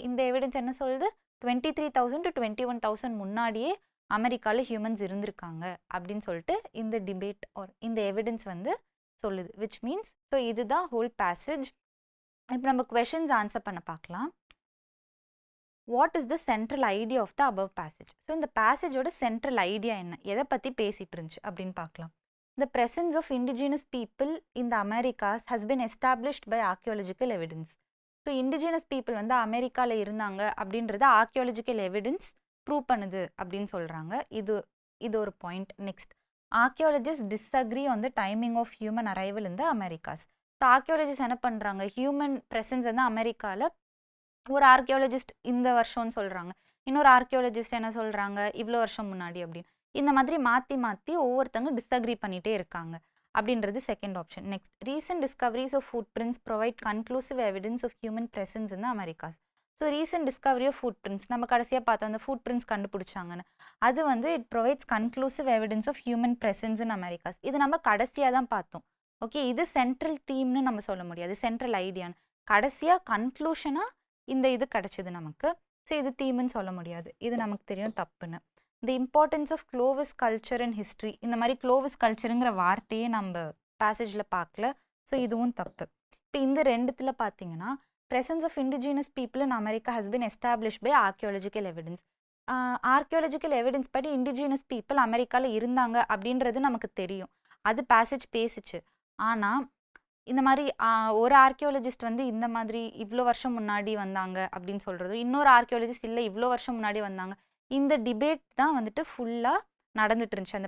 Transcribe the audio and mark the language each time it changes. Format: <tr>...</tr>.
<ta>இந்த எவிடன்ஸ் என்ன சொல்லுது? 23,000 to 21,000 முன்னாடியே அமெரிக்காவில் ஹியூமன்ஸ் இருந்திருக்காங்க அப்படின்னு சொல்லிட்டு இந்த டிபேட் ஆர் இந்த எவிடன்ஸ் வந்து சொல்லுது. விச் மீன்ஸ் ஸோ இதுதான் ஹோல் பேசேஜ். இப்போ நம்ம கொஷின்ஸ் ஆன்சர் பண்ண பார்க்கலாம்.</ta> <en>What is the central idea of the above passage?</en> <ta>So இந்த பேசேஜோட சென்ட்ரல் ஐடியா என்ன, எதை பற்றி பேசிகிட்டு இருந்துச்சு அப்படின்னு பார்க்கலாம்.</ta> <en>The presence of indigenous people in the Americas has been established by archaeological evidence.</en> <ta>So indigenous people வந்து அமெரிக்காவில் இருந்தாங்க அப்படின்றத ஆர்கியாலஜிக்கல் எவிடன்ஸ் ப்ரூவ் பண்ணுது அப்படின்னு சொல்கிறாங்க. இது ஒரு point.</ta> <en>Next, archaeologist disagree on the timing of human arrival in the Americas.</en> <ta>So archaeologist என்ன பண்ணுறாங்க, ஹியூமன் ப்ரெசன்ஸ் வந்து அமெரிக்காவில் ஒரு ஆர்கியாலஜிஸ்ட் இந்த வருஷம்னு சொல்கிறாங்க, இன்னொரு ஆர்கியாலஜிஸ்ட் என்ன சொல்கிறாங்க இவ்வளோ வருஷம் முன்னாடி அப்படின்னு. இந்த மாதிரி மாற்றி மாற்றி ஒவ்வொருத்தங்க டிஸ்அக்ரி பண்ணிகிட்டே இருக்காங்க அப்படின்றது second option.</ta> <en>Next, recent discoveries of footprints provide conclusive evidence of human presence in Americas.</en> <ta>So recent Discovery of food prints, நம்ம கடைசியாக பார்த்தோம் அந்த ஃபுட் பிரிண்ட்ஸ் கண்டுபிடிச்சாங்கன்னு, அது வந்து</ta> <en>It provides conclusive evidence of human presence in Americas.</en> <ta>இது நம்ம கடைசியாக தான் பார்த்தோம். ஓகே, இது சென்ட்ரல் தீம்னு நம்ம சொல்ல முடியாது, சென்ட்ரல் ஐடியான்னு. கடைசியாக கன்க்ளூஷனாக இந்த இது கிடச்சிது நமக்கு. ஸோ இது தீம்னு சொல்ல முடியாது, இது நமக்கு தெரியும் தப்புன்னு.</ta> <en>the importance of Clovis culture and history,</en> <ta>இந்த மாதிரி க்ளோவிஸ் கல்ச்சருங்கிற வார்த்தையே நம்ம பேசேஜில் பார்க்கல. ஸோ இதுவும் தப்பு. இப்போ இந்த ரெண்டுத்தில் பார்த்தீங்கன்னா</ta> <en>presence of indigenous people in America has been established by archaeological evidence.</en> <ta>Archaeological evidence படி indigenous people அமெரிக்காவில் இருந்தாங்க அப்படின்றது நமக்கு தெரியும், அது பேசேஜ் பேசிச்சு. ஆனால் இந்த மாதிரி ஒரு ஆர்கியாலஜிஸ்ட் வந்து இந்த மாதிரி இவ்வளோ வருஷம் முன்னாடி வந்தாங்க அப்படின்னு சொல்கிறதும், இன்னொரு ஆர்கியாலஜிஸ்ட் இல்லை இவ்வளோ வருஷம் முன்னாடி வந்தாங்க, இந்த டிபேட் தான் வந்துட்டு ஃபுல்லாக நடந்துட்டு இருந்துச்சு.</ta>